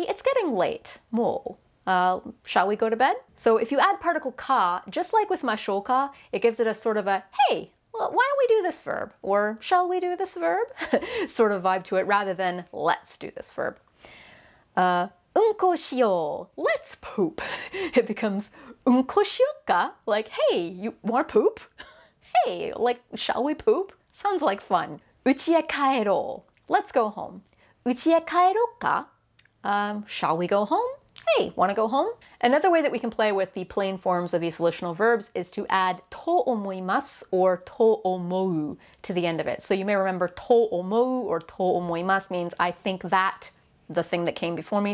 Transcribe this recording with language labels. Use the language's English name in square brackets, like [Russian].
[English] It's getting late. もう.Shall we go to bed? So if you add particle ka, just like with mashou ka, it gives it a sort of a, hey, well, why don't we do this verb? Or shall we do this verb? sort of vibe to it, rather than let's do this verb. [Japanese] うんこしよう. [English] Let's poop. It becomes [Japanese] うんこしよっか? [English] Like, hey, you want to poop? Hey, like, shall we poop? Sounds like fun. [Japanese] 家へ帰ろう. [English] Let's go home. [Japanese] 家へ帰ろうか? [English] Shall we go home? Hey, want to go home? Another way that we can play with the plain forms of these volitional verbs is to add to omoimasu or to omou to the end of it. So you may remember to omou or to omoimasu means I think that, the thing that came before me.